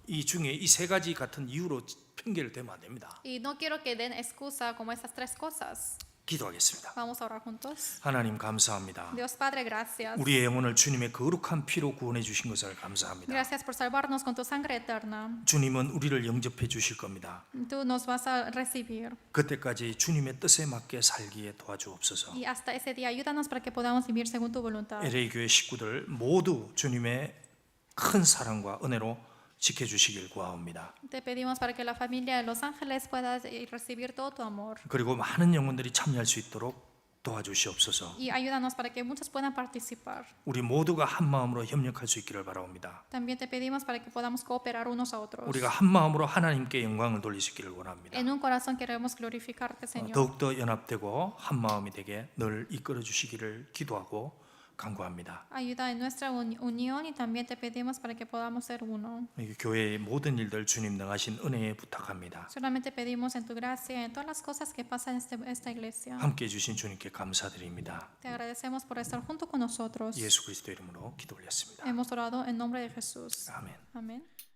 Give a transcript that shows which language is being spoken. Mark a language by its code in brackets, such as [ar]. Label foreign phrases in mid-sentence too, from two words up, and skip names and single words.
[ko] 이 중에 이 세 가지 같은 이유로 핑계를 대면 안 됩니다. [es] Y no quiero que den excusa como esas tres cosas. [ko] 기도하겠습니다. [es] Vamos a orar juntos. [ko] 하나님 감사합니다. [es] Dios Padre, gracias. [ko] 우리의 영혼을 주님의 거룩한 피로 구원해 주신 것을 감사합니다. [es] Gracias por salvarnos con tu sangre eterna. [ko] 주님은 우리를 영접해 주실 겁니다. [es] Tú nos vas a recibir. [ko] 그때까지 주님의 뜻에 맞게 살기에 도와주옵소서. [es] Y hasta ese día, ayúdanos para que podamos vivir según tu voluntad. [ko] LA 교회 식구들 모두 주님의 큰 사랑과 은혜로 지켜주시길 구하옵니다. [es] Te pedimos para que la familia de Los Ángeles pueda recibir todo tu amor. [ko] 그리고 많은 영혼들이 참여할 수 있도록 도와주시옵소서. [es] Y ayúdanos para que muchos puedan participar. [ko] 우리 모두가 한 마음으로 협력할 수 있기를 바라옵니다. [es] También te pedimos para que podamos cooperar unos a otros. [ko] 우리가 한 마음으로 하나님께 영광을 돌릴 수 있기를 원합니다. [es] En un corazón queremos glorificarte, Señor. [ko] 더욱더 연합되고 한 마음이 되게 늘 이끌어 주시기를 기도하고 간구합니다. [es] Ayuda en nuestra unión y también te pedimos para que podamos ser uno. [ko] 이 교회의 모든 일들 주님 능하신 은혜에 부탁합니다. [es] Solamente pedimos en tu gracia, en todas las cosas que pasan en esta iglesia. [ko] 함께 해주신 주님께 감사드립니다. [es] Te agradecemos por estar junto con nosotros. [ko] 예수 그리스도 이름으로 기도 올렸습니다. [es] Hemos orado en nombre de Jesús. [ko] 아멘. [es] Amén.